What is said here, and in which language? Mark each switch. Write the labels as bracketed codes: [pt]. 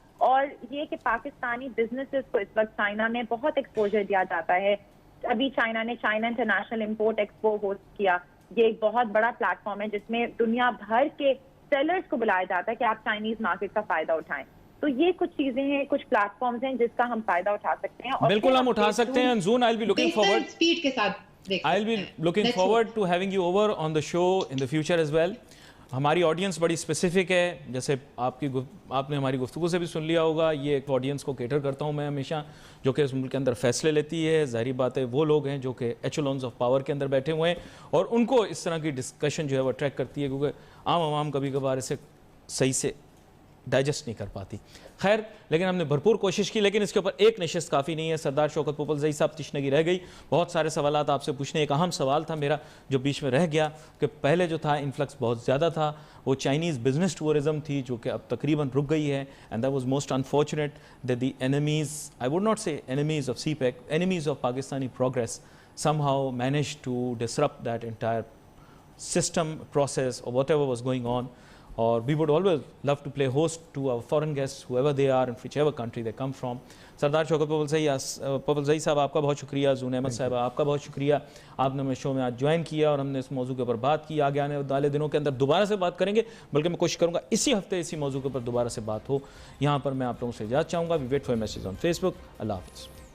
[ur] اور یہ کہ پاکستانی بزنسز کو اس وقت چائنا میں بہت ایکسپوجر دیا جاتا ہے. ابھی چائنا نے China international import expo host کیا. یہ ایک بہت بڑا پلیٹ فارم ہے جس میں دنیا بھر کے سیلرز کو بلایا جاتا ہے کہ آپ چائنیز مارکیٹ کا فائدہ اٹھائیں. تو یہ کچھ چیزیں ہیں, کچھ پلیٹ فارمز ہیں جس کا ہم فائدہ اٹھا سکتے ہیں. بالکل ہم اٹھا سکتے ہیں. [en] zone, I'll be looking forward, [ur] speed کے ساتھ [en] I'll be looking forward to having you over on the show in the future as well. [ur] ہماری آڈینس بڑی اسپیسیفک ہے, جیسے آپ نے ہماری گفتگو سے بھی سن لیا ہوگا. یہ ایک آڈینس کو کیٹر کرتا ہوں میں ہمیشہ, جو کہ اس ملک کے اندر فیصلے لیتی ہے. ظاہری بات ہے وہ لوگ ہیں جو کہ ایچلونز آف پاور کے اندر بیٹھے ہوئے ہیں, اور ان کو اس طرح کی ڈسکشن جو ہے وہ اٹریکٹ کرتی ہے, کیونکہ عام عوام کبھی کبھار اسے صحیح سے ڈائجسٹ نہیں کر پاتی. خیر, لیکن ہم نے بھرپور کوشش کی, لیکن اس کے اوپر ایک نشست کافی نہیں ہے. سردار شوکت پوپلزئی صاحب تشنگی رہ گئی. بہت سارے سوالات آپ سے پوچھنے. ایک اہم سوال تھا میرا جو بیچ میں رہ گیا, کہ پہلے جو تھا انفلکس بہت زیادہ تھا, وہ چائنیز بزنس ٹورزم تھی جو کہ اب تقریباً رک گئی ہے. [en] And that was most unfortunate that the enemies, I would not say enemies of CPEC, enemies of Pakistani progress somehow managed to disrupt that entire system, process, or whatever was going on. Or we would always love to play host to our foreign guests, whoever they are and whichever country they come from. [ur] سردار شوکت پوپلزئی صاحب آپ کا بہت شکریہ. Zone Ahmad صاحب آپ کا بہت شکریہ, آپ نے ہمیں شو میں آج جوائن کیا اور ہم نے اس موضوع کے اوپر بات کی. آگے آنے والے دنوں کے اندر دوبارہ سے بات کریں گے, بلکہ میں کوشش کروں گا اسی ہفتے اسی موضوع کے اوپر دوبارہ سے بات ہو. یہاں پر میں آپ لوگوں سے اجازت چاہوں گا. [en] We wait for message on Facebook. [ur] اللہ حافظ.